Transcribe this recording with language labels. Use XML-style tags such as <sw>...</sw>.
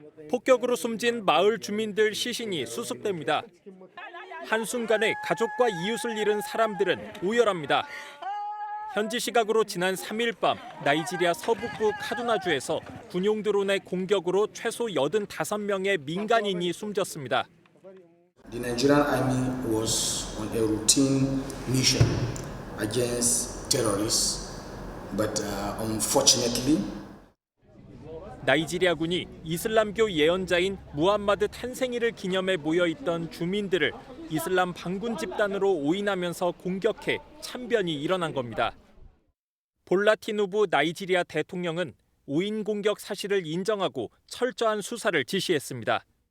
<ko>폭격으로 숨진 마을 주민들 시신이 수습됩니다. 한순간에 가족과 이웃을 잃은 사람들은 오열합니다. 현지 시각으로 지난 3일 밤 나이지리아 서북부 카두나주에서 군용 드론의 공격으로 최소 85명의 민간인이 숨졌습니다.</ko> <en>The Nigerian army was on a routine mission against terrorists, but unfortunately</en> <ko>나이지리아군이 이슬람교 예언자인 무함마드 탄생일을 기념해 모여있던 주민들을 이슬람 반군 집단으로 오인하면서 공격해 참변이 일어난 겁니다. 볼라티누부 나이지리아 대통령은 오인 공격 사실을 인정하고 철저한 수사를 지시했습니다.</ko>